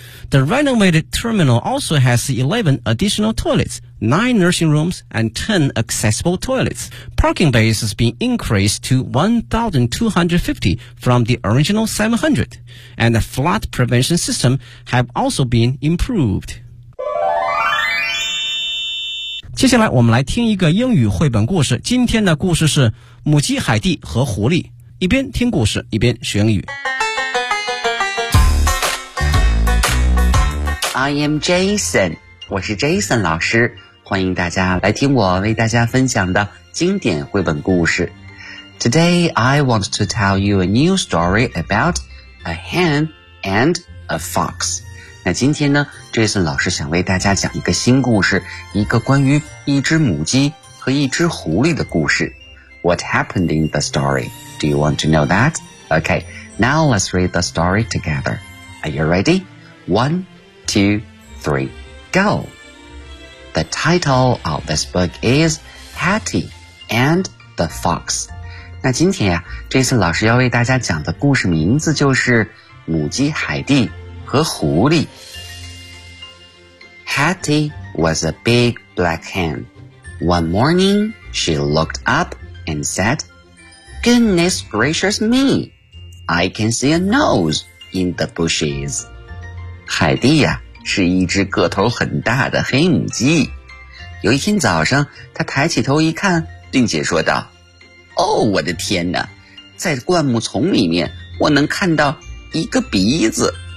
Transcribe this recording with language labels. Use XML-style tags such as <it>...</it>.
<en>The renovated terminal also has 11 additional toilets. 9 nursing rooms and 10 accessible toilets. Parking base has been increased to 1,250 from the original 700, and the flood prevention system have also been improved.</en> <zh>接下来我们来听一个英语绘本故事。今天的故事是母鸡海蒂和狐狸。一边听故事，一边学英语。</zh> <en>I am Jason,</en> <zh>我是 Jason 老师。欢迎大家来听我为大家分享的经典绘本故事。</zh> <en>Today, I want to tell you a new story about a hen and a fox.</en> <zh>那今天呢 ,Jason 老师想为大家讲一个新故事，一个关于一只母鸡和一只狐狸的故事。</zh> <en>What happened in the story? Do you want to know that? Okay, now let's read the story together. Are you ready? One, two, three, go! The title of this book is Hattie and the Fox.</en> <zh>那今天呀，这次老师要为大家讲的故事名字就是《母鸡海蒂和狐狸》。</zh> <en>Hattie was a big black hen. One morning, she looked up and said, Goodness gracious me, I can see a nose in the bushes.</en> <zh>海蒂呀是一只个头很大的黑母鸡。有一天早上，他抬起头一看，并且说道，哦，我的天哪，在灌木丛里面，我能看到一个鼻子。</zh>